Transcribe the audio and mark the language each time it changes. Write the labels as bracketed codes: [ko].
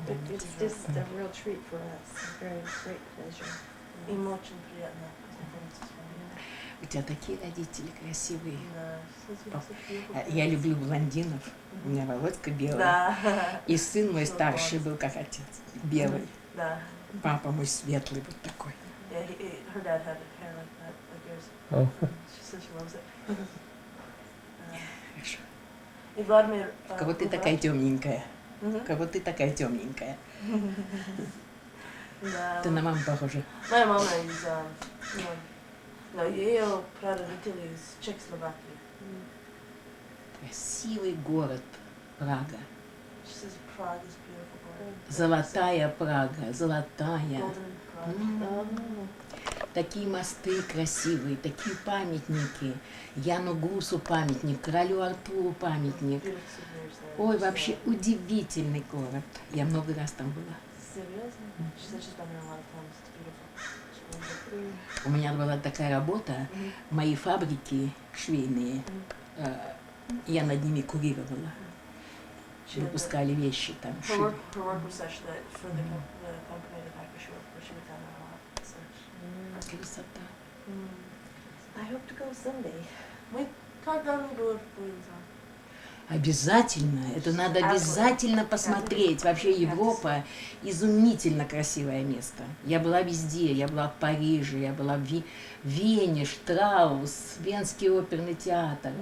[en] It's just a real treat for us. A very great pleasure. [ru] Им очень приятно познакомиться с вами. У тебя такие родители красивые. Да. Я люблю блондинов. У меня Володька белый. Да. И сын мой старший был как отец. Белый. Да. Папа мой светлый вот такой. [en] Yeah, her dad had hair like that, like yours. Oh. She said she loves it. [ru] Хорошо. И Владимир... Только вот ты такая темненькая. Как вот ты такая темненькая. Да. Ты на маму похожа. Моя мама из, ее прародители из Чехословакии. Красивый город Прага. [en] She says Prague is beautiful. Prague. [ru] Золотая Прага, золотая. [en] Golden Prague. М. [ru] Такие мосты красивые, такие памятники. Яну Гусу памятник, королю Артуру памятник. [en] Beautiful souvenirs there. Ой, Just, [ru] вообще удивительный город. Я много раз там была. [en] Seriously? She said she's been there a lot of times. It's beautiful. She really did. [ru] У меня была такая работа, Мгм. мои фабрики швейные, я над ними курировала. [en] She had [ru] Выпускали вещи там. [en] her work was such that for the company, the factory she worked for, she would down there a lot. Such. [ru] Красота. [en] I hope to go someday. [ru] Мы когда-нибудь будем там. Обязательно, это надо обязательно посмотреть. Вообще Европа изумительно красивое место. Я была везде, я была в Париже, я была в Вене, Штраус, Венский оперный театр.